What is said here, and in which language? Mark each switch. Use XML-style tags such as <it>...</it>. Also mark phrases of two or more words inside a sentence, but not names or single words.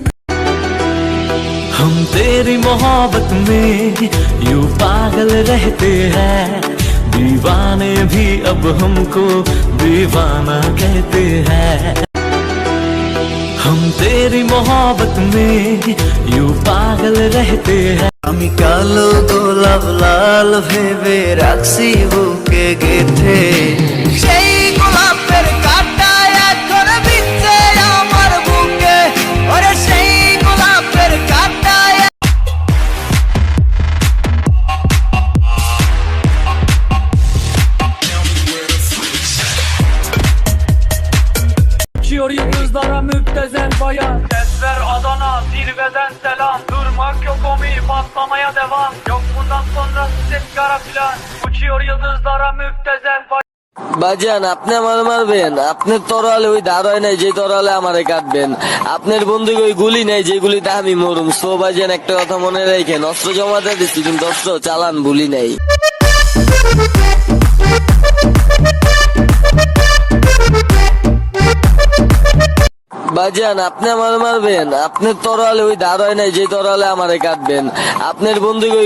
<hi>हम तेरी मोहब्बत में यूं पागल रहते हैं दीवाने भी अब हमको दीवाना कहते हैं हम तेरी मोहब्बत में यूं पागल रहते हैं</hi> <bn>আমি কালো গোলাপ লাল ভেবে রাখছি বুকে গেথে সেই গোলাপের কাঁটা এখন বিচ্ছে আমার বুকে ওরে সেই গোলাপের কাঁটা</bn> <tr>Uçuyor yıldızlara müptezel bayan. Sesler Adana, zirveden selam. Durmak yok omi, patlamaya devam. Yok bundan sonra ses kara plan. Uçuyor yıldızlara müptezel bayan.</tr> <bn>বাজান আপনি আমার মারবেন আপনার তরোয়ালে ওই ধার হয় নাই যে তরোয়ালে আমারে কাটবেন আপনার বন্ধু ওই গুলি নাই যে গুলিতে আমি মরুম সো বাজান একটা কথা মনে রাখেন অস্ত্র জমাতে দিচ্ছি কিন্তু অস্ত্র চালান ভুলি নাই বাজান আপনি আমার মারবেন আপনার তরোয়ালে ওই ধার হয় নাই যে তরোয়ালে আমারে কাটবেন আপনার বন্ধু ওই</bn>